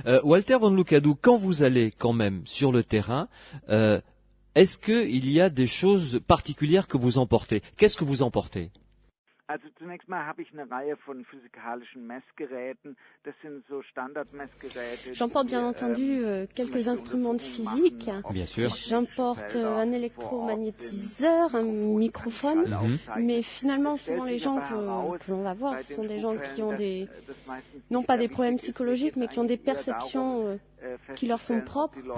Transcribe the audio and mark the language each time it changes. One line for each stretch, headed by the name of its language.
French: Walter von Lukadu, quand vous allez quand même sur le terrain, est-ce qu'il y a des choses particulières que vous emportez? Qu'est-ce que vous emportez?
German: Also zunächst mal habe ich eine Reihe von physikalischen Messgeräten. Das sind so Standardmessgeräte.
French: J'emporte bien entendu quelques instruments de physique. Bien sûr. J'emporte un électromagnétiseur, un microphone. Mais finalement, souvent les gens que l'on va voir, ce sont des gens qui ont non pas des problèmes psychologiques, mais qui ont des perceptions qui leur sont propres.